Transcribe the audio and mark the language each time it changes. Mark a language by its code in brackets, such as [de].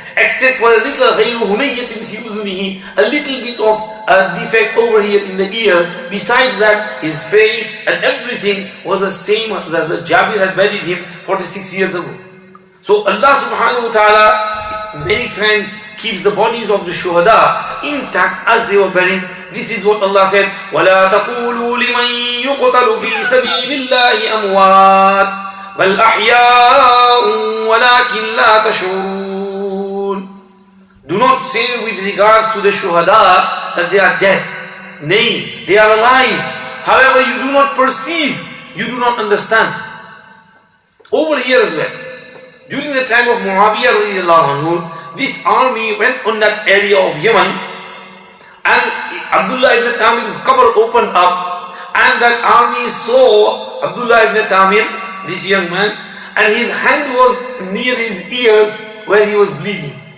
[en] except for a little [ar] غَيْرُ هُنَيَّةٍ فِي أُذُنِهِ, [en] a little bit of a defect over here in the ear. Besides that, his face and everything was the same as Jabir had buried him 46 years ago. So Allah subhanahu wa ta'ala many times keeps the bodies of the shuhada intact as they were buried. This is what Allah said, [ar] وَلَا تَقُولُوا لِمَنْ يُقْتَلُ فِي سَبِيلِ اللَّهِ أَمْوَاتٍ بَلْ أَحْيَاءٌ وَلَكِنْ لَا تَشْعُرُونَ. [en] Do not say with regards to the shuhada that they are dead. Nay, they are alive. However, you do not perceive, you do not understand. Over here as well, during the time of Muawiyah radiallahu anhu, this army went on that area of Yemen, and Abdullah ibn Tamir's qabr opened up, and that army saw Abdullah ibn Tamir, this young man, and his hand was near his ears where he was bleeding.